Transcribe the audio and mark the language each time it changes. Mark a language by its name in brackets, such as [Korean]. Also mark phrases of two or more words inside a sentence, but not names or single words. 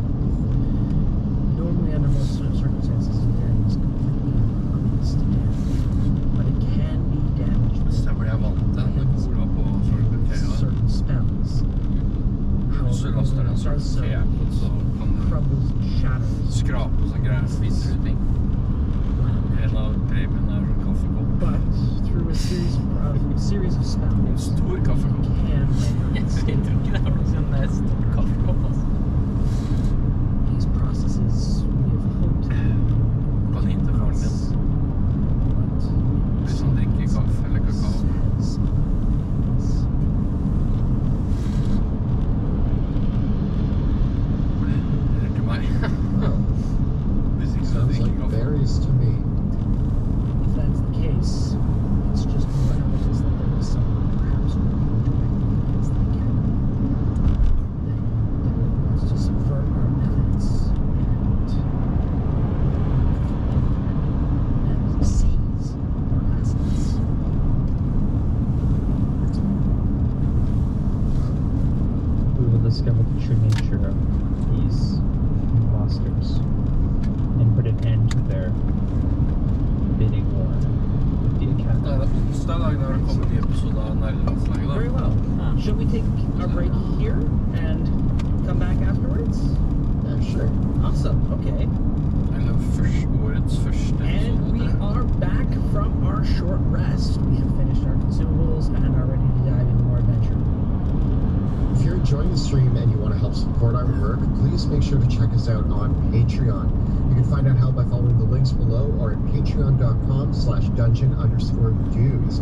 [English] Normally, under most circumstances, delirium is completely impervious to damage, but it can be damaged with certain spells. However, when it does so, it crumbles and shatters. [Norwegian] Skrape og sånn greier og fiser ut ting. En av premiene er en kaffekopp. [English] But through a series of [Norwegian] En [English] spells, [Norwegian] stor kaffekopp. [English] can [Norwegian] Jeg tror ikke det er noe sånn stor kaffekopp, altså. [English] these processes we have hoped [Norwegian] Kan hinte faren din. Hvis han drikker kaffe eller kakao. Eller til meg. Hvis ikke så [English] Sounds [Norwegian] drikker [English] like [Norwegian] kaffe. [English] berries to me. If that's the case, it's just more evidence that there is someone perhaps working directly against the academy that wants to subvert our methods and seize our assets. We will discover the true nature of these imposters and put an end to their bidding war with the [Norwegian] Det [English] academy. [Norwegian] er onsdag dagen når det kommer en ny episode av Nerdelandslaget. [English] Very well. Shall we take our break here and come back afterwards? Yeah, sure. Awesome. Okay. [Norwegian] Eller årets første [English] And we [Norwegian] episode. [English] are back from our short rest. We have finished our consumables and are ready to dive into more adventure. If you're enjoying the stream and you want to help support our work, please make sure to check us out on Patreon. You can find out how by following the links below or at patreon.com/dungeon_dudes.